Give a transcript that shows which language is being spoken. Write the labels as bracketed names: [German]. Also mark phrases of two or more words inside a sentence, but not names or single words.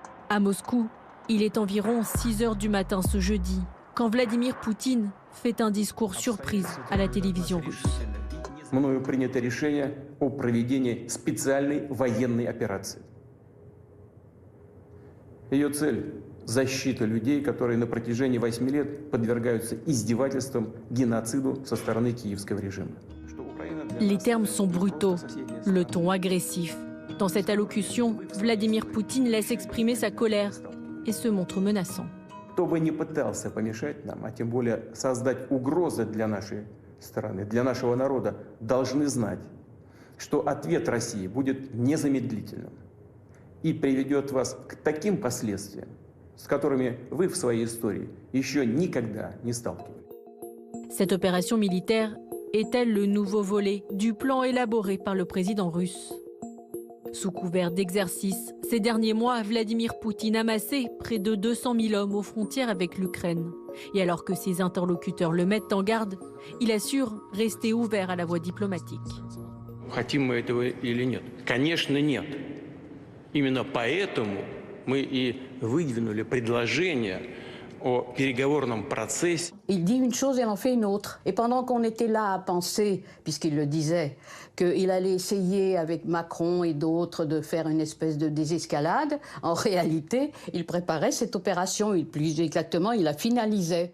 [French] À Moscou, il est environ 6 heures du matin ce jeudi, quand Vladimir Poutine fait un discours surprise à la télévision russe. [Russian] Мною принято решение о проведении специальной военной операции. Ее цель – защита людей, которые на протяжении 8 лет подвергаются издевательствам, геноциду со стороны киевского режима. [French] Les termes sont brutaux, le ton agressif. Dans cette allocution, Vladimir Poutine laisse exprimer sa colère et se montre menaçant. [Russian] Кто бы ни пытался помешать нам, а тем более создать угрозы для нашей страны, для нашего народа, должны знать, что ответ России будет незамедлительным и приведет вас к таким последствиям, с которыми вы в своей истории еще никогда не сталкивались. [French] Cette opération militaire est-elle le nouveau volet du plan élaboré par le président russe? Sous couvert d'exercice, ces derniers mois, Vladimir Poutine a amassé près de 200 000 hommes aux frontières avec l'Ukraine. Et alors que ses interlocuteurs le mettent en garde, il assure rester ouvert à la voie diplomatique. [Russian] Хотим мы этого или нет? Конечно, нет. Именно поэтому мы и выдвинули предложение au переговорном processus. [French] Il dit une chose et en fait une autre. Et pendant qu'on était là à penser, puisqu'il le disait, qu'il allait essayer avec Macron et d'autres de faire une espèce de désescalade, en réalité, il préparait cette opération, plus exactement, il la finalisait.